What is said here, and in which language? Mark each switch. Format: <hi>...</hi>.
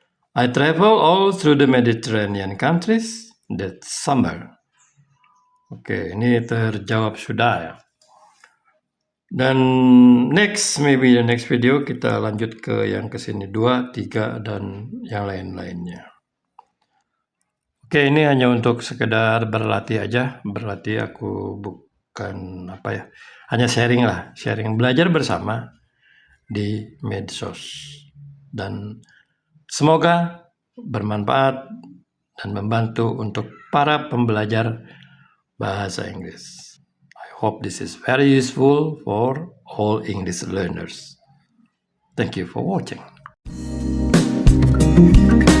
<en>I travel all through the Mediterranean countries that summer.</en> <id>Oke, ini terjawab sudah ya. Dan</id> <en>maybe the next video</en> <id>kita lanjut ke yang kesini 2, 3 dan yang lain-lainnya. Oke, ini hanya untuk sekedar berlatih aja. Berlatih aku bukan apa ya. Hanya sharing lah, sharing belajar bersama di medsos. Dan semoga bermanfaat dan membantu untuk para pembelajar bahasa Inggris.</id> <en>I hope this is very useful for all English learners. Thank you for watching.</en>